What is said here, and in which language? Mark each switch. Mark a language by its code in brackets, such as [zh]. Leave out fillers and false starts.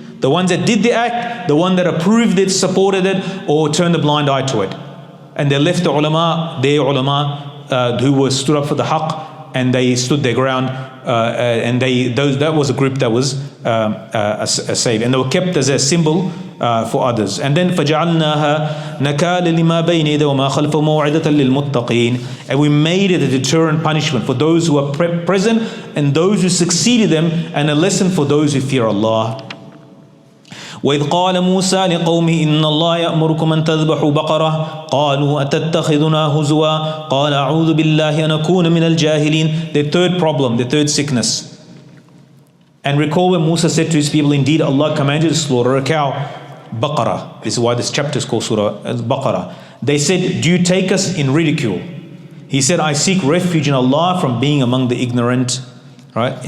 [en] The ones that did the act, the one that approved it, supported it, or turned a blind eye to it. And they left the ulama, who were stood up for the haqq, and they stood their ground, and that was a group that was saved. And they were kept as a symbol for others. And then [ar] فَجَعَلْنَاهَا نَكَالًا لِمَا بَيْنَ يَدَيْهِ وَمَا خَلْفَهُ مَوْعِظَةً لِلْمُتَّقِينَ. [en] And we made it a deterrent punishment for those who are present and those who succeeded them, and a lesson for those who fear Allah. [ar] وإذ قال موسى لقومه إن الله يأمركم أن تذبحوا بقرة قالوا أتتخذنا هزوا قال أعوذ بالله أن أكون من الجاهلين. [en] The third problem, the third sickness. And recall when Musa said to his people, indeed Allah commanded to slaughter a cow. Baqarah. This is why this chapter is called Surah Baqarah. They said, do you take us in ridicule? He said, I seek refuge in Allah from being among the ignorant. Right?